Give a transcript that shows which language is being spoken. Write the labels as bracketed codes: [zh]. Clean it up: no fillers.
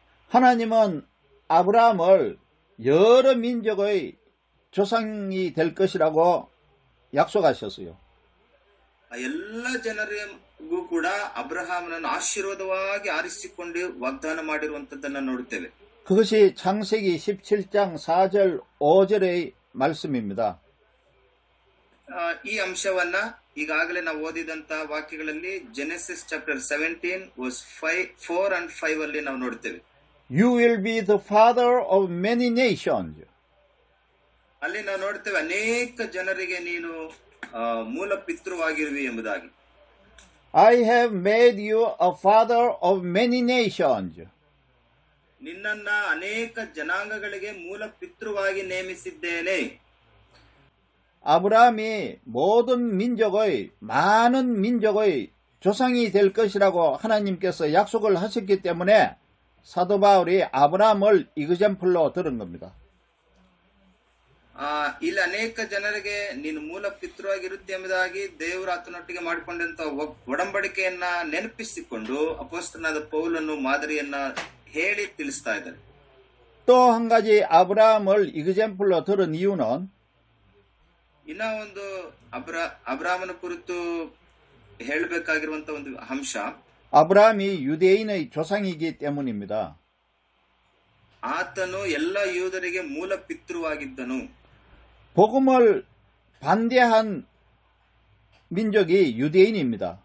[ko] 하나님은 아브라함을 여러 민족의 조상이 될 것이라고 약속하셨어요. [kn] ಎಲ್ಲ ಜನರಿಗೂ ಕೂಡ ಅಬ್ರಹಾಮನನ್ನು ಆಶೀರ್ವಾದವಾಗಿ ಆರಿಸಿಕೊಂಡು ವಾಗ್ದಾನ ಮಾಡಿರುವಂತದ್ದನ್ನ ನೋಡುತ್ತೇವೆ. [ko] 그것이 창세기 17장 4절 5절의 말씀입니다. [kn] ಈ ಅಂಶವನ್ನ ಈಗಾಗಲೇ ನಾವು ಓದಿದಂತ ವಾಕ್ಯಗಳಲ್ಲಿ [en] Genesis chapter 17 verse 4 and 5 [kn] ಅಲ್ಲಿ ನಾವು ನೋಡ್ತೇವೆ. [en] You will be the father of many nations. [kn] ಅಲ್ಲಿ ನಾವು ನೋಡ್ತೇವೆ ಅನೇಕ ಜನರಿಗೆ ನೀನು ಮೂಲ ಪಿತೃವಾಗಿರುವಿ ಎಂಬುದಾಗಿ. [en] I have made you a father of many nations. [kn] ನಿನ್ನನ್ನ ಅನೇಕ ಜನಾಂಗಗಳಿಗೆ ಮೂಲ ಪಿತೃವಾಗಿ ನೇಮಿಸಿದ್ದೇನೆ. [ko] 아브라함이 모든 민족의 많은 민족의 조상이 될 것이라고 하나님께서 약속을 하셨기 때문에 사도 바울이 아브라함을 이그젠플로 들은 겁니다. [kn] ಇಲ್ಲಿ ಅನೇಕ ಜನರಿಗೆ ನೀನು ಮೂಲ ಪಿತೃವಾಗಿರುತ್ತೆ ಎಂಬುದಾಗಿ ದೇವರು ಆತನೊಟ್ಟಿಗೆ ಮಾಡಿಕೊಂಡಂತ ಒಡಂಬಡಿಕೆಯನ್ನ ನೆನಪಿಸಿಕೊಂಡು ಅಪೊಸ್ತಲನಾದ ಪೌಲನು ಮಾದರಿಯನ್ನ ಹೇಳಿ ತಿಳಿಸ್ತಾ ಇದ್ದಾರೆ. [ko] 또 한 가지 아브라함을 이그젠플로 들은 이유는 [kn] ಇನ್ನ ಒಂದು ಅಬ್ರಾಮನ ಕುರಿತು ಹೇಳಬೇಕಾಗಿರುವಂತ ಒಂದು ಅಂಶ, [ko] 아브라함이 유대인의 조상이기 때문입니다. [kn] ಆತನು ಎಲ್ಲ ಯೂದರಿಗೆ ಮೂಲ ಪಿತೃವಾಗಿದ್ದನು. [ko] 복음을 반대한 민족이 유대인입니다.